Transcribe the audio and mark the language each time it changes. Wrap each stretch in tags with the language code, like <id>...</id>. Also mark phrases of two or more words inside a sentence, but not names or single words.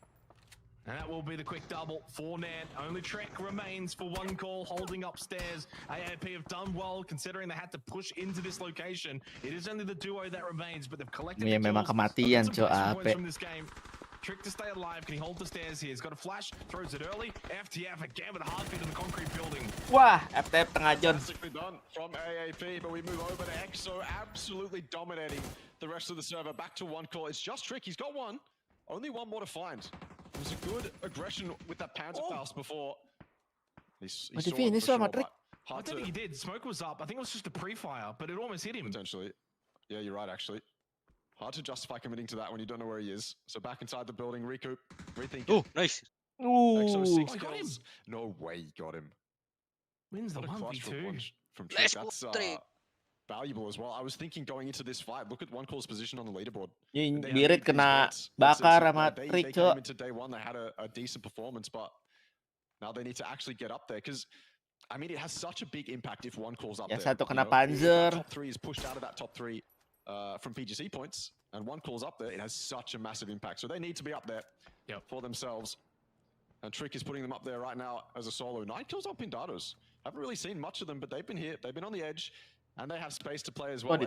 <en>And that will be the quick double for Nant. Only Trek remains for OneCall, holding upstairs. AOP have done well, considering they had to push into this location. It is only the duo that remains, but they've collected the</en> <ms>memang</ms> <en>kills.</en> <ms>kematian,</ms> <en>Some</en> <ms>Cok,</ms> <en>points from this game. Trick to stay alive. Can he hold the stairs here? He's got a flash, throws it early. FTF again with a hard feed in the concrete building.</en> <ms>Wah, FTF tengah John.</ms> <en>Fantastically done from AAP, but we move over to EXO, absolutely dominating the rest of the server. Back to OneCall. It's just Trick. He's got one. Only one more to find. It was a good aggression with that Panzer Faust before. He saw it for sure, but I don't think he did. Smoke was up. I think it was just a pre-fire, but it almost hit him. Potentially. Yeah, you're right, actually. Hard to justify committing to that when you don't know where he is. So back inside the building, recoup, rethink. Oh, nice. EXO 6 he got kills. No way he got him. Wins the What a clutch 1v2. from Trick. That's valuable as well. I was thinking going into this fight, look at OneCall's position on the leaderboard.</en> <ms>Birit kena bakar sama Trick,</ms> <en>They came into day 1, they had a decent performance, but now they need to actually get up there because, I mean, it has such a big impact if OneCall's up there.</en> <ms>Satu kena</ms> <en>If Panzer. that top 3 is pushed out of that top 3 from PGC points, and OneCall's up there, it has such a massive impact. So they need to be up there for themselves. And Trick is putting them up there right now as a solo. 9 kills on Pindados. Haven't really seen much of them, but they've been here. They've been on the edge, and they have space to play as well.</en>